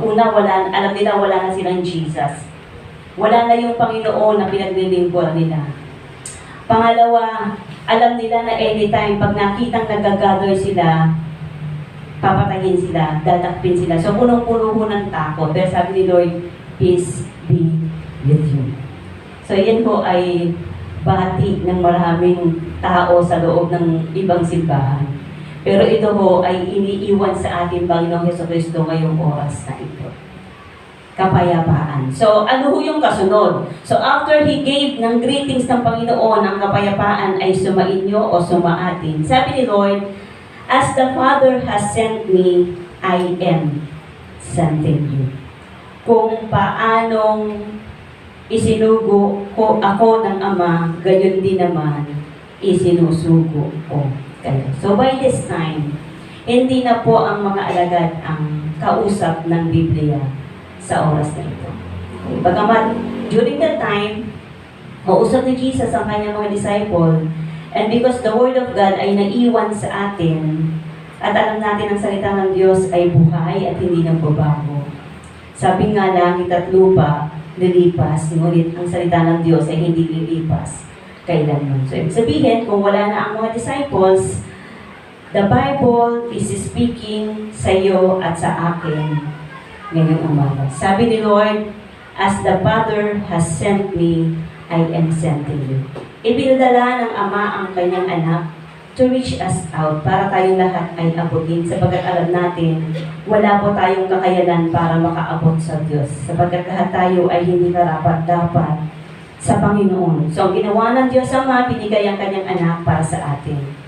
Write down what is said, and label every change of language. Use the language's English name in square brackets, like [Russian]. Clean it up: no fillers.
[Filipino] Una, alam nila wala na silang Jesus. Wala na yung Panginoon na pinaglilingkuran nila. Pangalawa, alam nila na anytime pag nakitang nagagather sila, papatayin sila, dadakpin sila. So punong-puno ho ng takot. Pero sabi ni Lord, [English] peace be with you. [Filipino] So yan po ay bati ng maraming tao sa loob ng ibang simbahan. Pero ito ho ay iniiwan sa ating Panginoong Hesukristo ngayong oras na ito. Kapayapaan. So, ano ho yung kasunod? [English] So, after He gave [Filipino] ng greetings ng Panginoon, ang kapayapaan ay sumainyo o sumaatin. Sabi ni Lord, [English] as the Father has sent me, I am sending you. [Filipino] Kung paanong isinugo ko ako ng Ama, gayon din naman isinusugo ko kayo. So, by this time, hindi na po ang mga alagad ang kausap ng Biblia sa oras na ito. Bagamat, during that time, mausap ni Jesus ang kanyang mga disciple, [English] and because the Word of God [Filipino] ay naiwan sa atin, at alam natin ang salita ng Diyos ay buhay at hindi nagbabago. Sabi nga, langit at lupa, lilipas, ngunit ang salita ng Diyos ay hindi lilipas kailanman. So, ibig sabihin, kung wala na ang mga disciples, [English] the Bible is speaking [Filipino] sa iyo at sa akin ngayong umaga. Sabi ni Lord, [English] as the Father has sent me, I am sending you. [Filipino] Ibinadala ng Ama ang kanyang anak [English] to reach us out [Filipino] para tayong lahat ay abutin sapagkat alam natin wala po tayong kakayanan para makaabot sa Diyos sapagkat lahat tayo ay hindi karapat-dapat sa Panginoon. So, ang ginawa ng Diyos Ama, binigay ang kanyang anak para sa atin.